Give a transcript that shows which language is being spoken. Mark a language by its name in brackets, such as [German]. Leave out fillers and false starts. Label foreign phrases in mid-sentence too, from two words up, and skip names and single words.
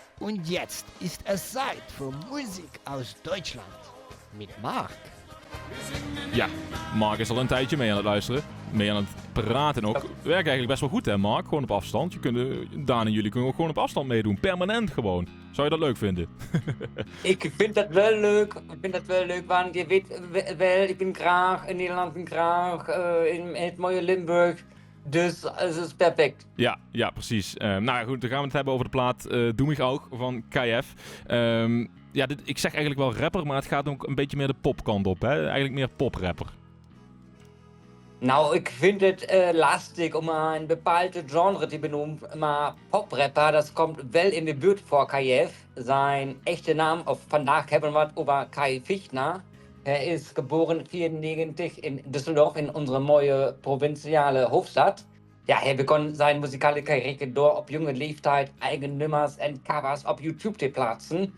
[German] Und jetzt ist es Zeit für Musik aus Deutschland. Mit Mark. [Dutch] Ja, Mark is al een tijdje mee aan het luisteren. Mee aan het praten ook. Werkt eigenlijk best wel goed hè Mark, gewoon op afstand. Daan en jullie kunnen ook gewoon op afstand meedoen. Permanent gewoon. Zou je dat leuk vinden? Ik vind dat wel leuk. Want je weet wel, ik ben graag in Nederland, ben graag in het mooie Limburg. Dus het is perfect. Ja, precies. Nou ja, goed, dan gaan we het hebben over de plaat Doe mich auch van KF. Ja, ik zeg eigenlijk wel rapper, maar het gaat ook een beetje meer de popkant op, hè? Eigenlijk meer poprapper. Nou, ik vind het lastig om een bepaalde genre te benoemen, maar poprapper, [German] das kommt [Dutch] wel in de buurt voor KF. Zijn echte naam, of vandaag hebben we het over Kai Fichtner. Er is geboren 1994 in Düsseldorf, in onze mooie provinciale Hoofdstad. Ja, hij begon zijn muzikale carrière door op jonge leeftijd eigen nummers en covers op YouTube te plaatsen.